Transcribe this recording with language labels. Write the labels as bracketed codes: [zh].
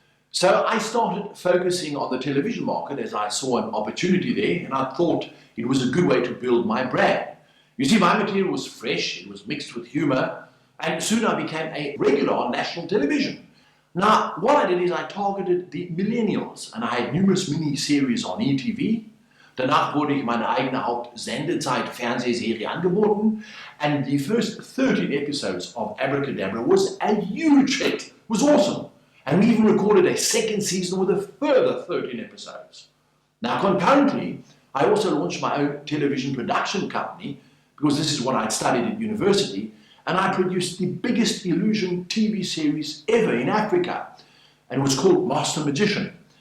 [en] So I started focusing on the television market as I saw an opportunity there, and I thought it was a good way to build my brand. You see, my material was fresh, it was mixed with humor, and soon I became a regular on national television. Now, what I did is I targeted the millennials, and I had numerous mini-series on ETV. [de] Danach wurde ich meine eigene Hauptsendezeit-Fernsehserie angeboten, [en] and the first 13 episodes of Abracadabra was a huge hit. It was awesome. And we even recorded a second season with a further 13 episodes. Now, concurrently, I also launched my own television production company, because this is what I'd studied at university, and I produced the biggest illusion TV series ever in Africa, and it was called Master Magician.